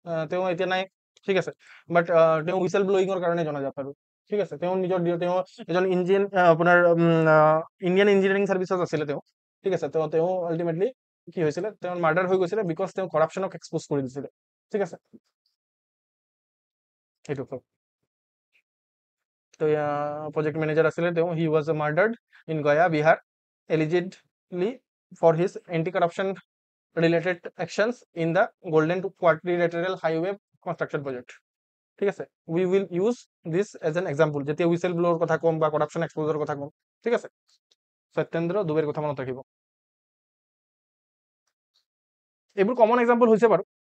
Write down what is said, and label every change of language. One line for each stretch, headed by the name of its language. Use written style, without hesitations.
Assamese: তেওঁ এতিয়া নাই, ঠিক আছে। বাট তেওঁ হুইচেল ব্লয়িঙৰ কাৰণে জনাজাত আৰু, ঠিক আছে। তেওঁ নিজৰ তেওঁ এজন ইণ্ডিয়ান আপোনাৰ ইণ্ডিয়ান ইঞ্জিনিয়াৰিং ছাৰ্ভিচত আছিলে তেওঁ, ঠিক আছে। তেওঁ আল্টিমেটলি কি হৈছিলে, তেওঁৰ মাৰ্ডাৰ হৈ গৈছিলে বিকজ তেওঁ কৰাপশ্যনক এক্সপ'জ কৰি দিছিলে, ঠিক আছে। সেইটো তো project manager asile teo,
English: he was murdered in Gaya, Bihar, allegedly for his anti-corruption related actions in the Golden Quadrilateral Highway construction project,
Assamese: ঠিক আছে।
English: we will use this as an example
Assamese: যেতিয়া whistle ব্লোৱাৰ কথা কম বা corruption exposure কথা কম, ঠিক আছে। সত্যেন্দ্ৰ দুবেৰ কথা মনত ৰাখিব। এইবোৰ কমন এক্সাম্পল হৈছে বাৰু।